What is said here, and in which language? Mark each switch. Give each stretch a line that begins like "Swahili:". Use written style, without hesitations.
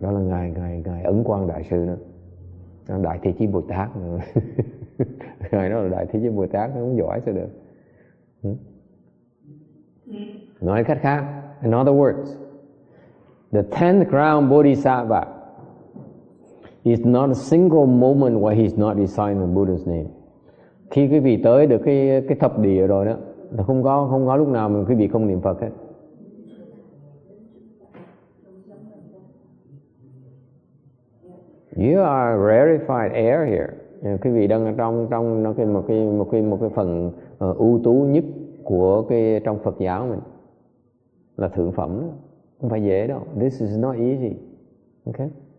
Vietnamese: Đó là ngài Ấn Quang Đại Sư nữa. Đại Thế Chí Bồ Tát nữa. Ngài đó là Đại Thế Chí Bồ Tát, nó không giỏi sao được. Nói cách khác,
English: in other words, the 10th ground Bodhisattva is not a single moment where he's not reciting the Buddha's name.
Vietnamese: Khi quý vị tới được cái thập địa rồi đó, là không có lúc nào mà quý vị không niệm Phật hết.
English: You are rarefied air here.
Vietnamese: Quý vị đang ở trong một cái phần ưu tú nhất của cái trong Phật giáo mình, là thượng phẩm đó. Không phải dễ đâu.
English: This is not easy.
Vietnamese: Okay?